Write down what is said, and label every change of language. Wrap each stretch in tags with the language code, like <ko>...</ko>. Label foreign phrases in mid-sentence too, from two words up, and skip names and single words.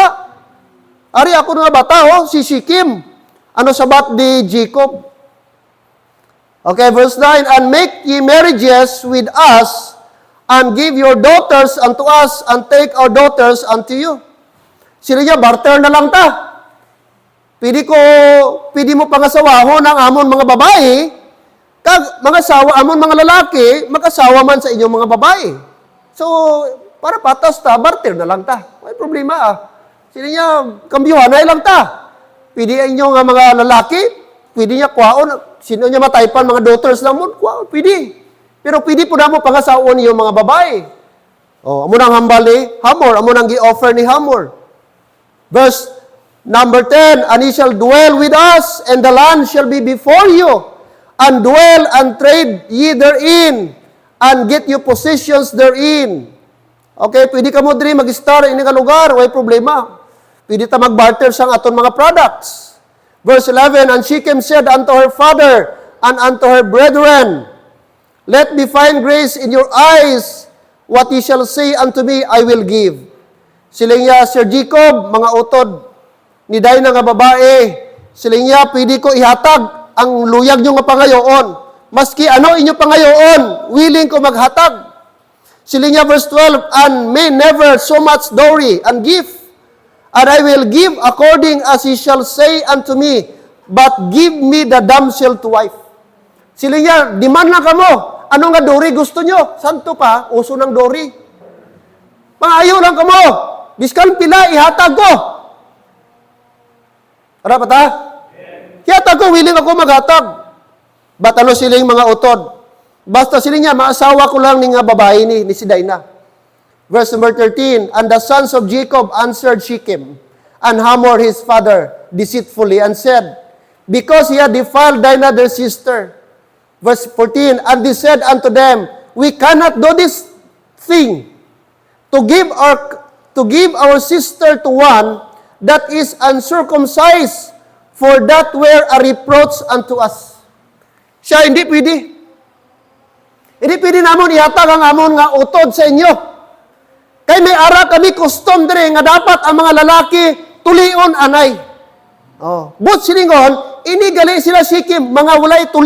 <hil>Ari ako nga bata, si Shechem. Ano sabat di Jacob?</hil> <en>Okay, verse 9, and make ye marriages with us, and give your daughters unto us, and take our daughters unto you.</en> <hil>Sila niya, barter na lang ta. Pwede mo pangasawahon ang amon mga babae, kag mga sawa, amon mga lalaki, makasawa man sa inyong mga babae. So, para patas ta, barter na lang ta. May problema Sila niya, kambyuhanay lang ta. Pwede inyong mga lalaki, pwede niya kwaon, sino niya mataypan, mga daughters lang mo, kwaon, pwede. Pero pwede po na mo pangasawon yung mga babae. Amo nang hambal ni Hamor, amo nang gi-offer ni Hamor.</hil> <en>Verse number 10, and he shall dwell with us, and the land shall be before you, and dwell and trade ye therein, and get you possessions therein.</en> <hil>Okay, pwede ka mo diri mag-star ini nga lugar, way problema. Pwede ta mag-barter sang aton mga products.</hil> <en>Verse 11, and Shechem said unto her father, and unto her brethren, let me find grace in your eyes. What ye shall say unto me, I will give.</en> <hil>Siling niya, Sir Jacob, mga utod, ni Dinah nga babae, siling niya, pwede ko ihatag ang luyag nyo nga pangayoon. Maski ano inyo pangayoon, willing ko maghatag. Siling niya,</hil> <en>verse 12, and may never so much dowry and gift, and I will give according as he shall say unto me, but give me the damsel to wife.</en> <hil>Siling niya, demand lang kamo. Ano nga dori gusto nyo? Santo pa, uso ng dori. Pangayo lang kamo. Biskan pila, ihatag ko. Para pa ta? Ihatag ko, willing ako maghatag. Ba't ano siling mga utod? Basta siling niya, maasawa ko lang ni nga babae ni si Dinah.</hil> <en>Verse number 13, and the sons of Jacob answered Shechem, and Hamor his father deceitfully, and said, because he had defiled Dinah their sister. Verse 14, and they said unto them, we cannot do this thing, to give our sister to one that is uncircumcised, for that were a reproach unto us.</en> <hil>Siya, hindi pwede. Hindi pwede namon ihatag ang amon nga utod sa inyo. Kay may ara kami custom dire nga dapat ang mga lalaki tulion anay. But silingon, ini gali sila sikim, mga walay tuli.</hil>